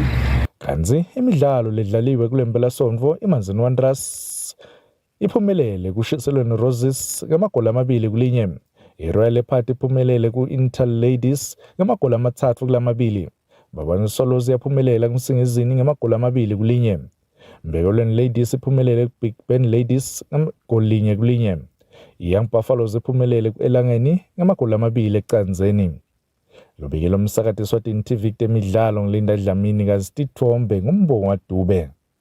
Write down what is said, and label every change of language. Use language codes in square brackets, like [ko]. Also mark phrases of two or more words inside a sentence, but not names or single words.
[ss] Kanzi imidlalo ledlaliwe kule mpelasonto iManzini Wanderers iphumelele kushiselweni Roses ngamagoli 2-1. iRoyal Leopard iphumelele ku-Inter Ladies ngamagoli 3-2. Babani Swallows yaphumelela kuMsingizini ngamagoli 2-1. Mbekelweni Ladies iphumelele ku-Big Ben Ladies ngamagoli 1-1. Young Buffaloes iphumelele ku-Elangeni ngamagoli 2-0. Lobikele umsakati Eswatini TV temidlalo ngilinda Dlamini kaZitithombe ngumbongo Dube.